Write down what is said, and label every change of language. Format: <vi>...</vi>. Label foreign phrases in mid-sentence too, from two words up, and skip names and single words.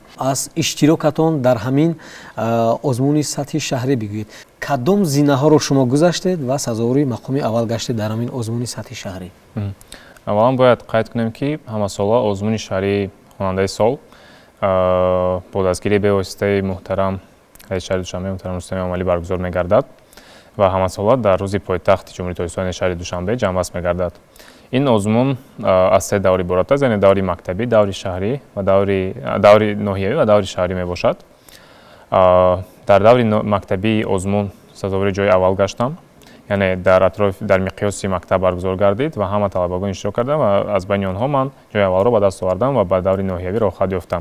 <fa>از اشتراکتان در همین آزمون سطح شهری بگویید کدام زینه ها رو شما گذشتید و سزاوار مقام اول گشتید در همین آزمون سطح شهری؟ اولا باید قید کنیم که همه سالا آزمون شهری خواننده سال با دستگیری به واسطه محترم</fa> <tg>шаҳри Душанбе Муҳтарам Рустами Амалӣ баргузор мегардад ва ҳамасола дар рӯзи пойтахти Ҷумҳурии Tojikistoni шаҳри Душанбе ҷамъбаст мегардад. ин озмун аз се давр иборат аст, яъне даври мактабӣ, даври шаҳрӣ ва даври ноҳиявӣ ва даври шаҳрӣ мебошад. дар даври мактабии озмун сазовари ҷои аввал гаштам, яъне дар миқёси мактаб баргузор гардид ва ҳама талабагон иштирок карданд ва аз байни онҳо ман ҷои аввалро ба даст овардам ва ба даври ноҳиявӣ роҳхат ёфтам.</tg>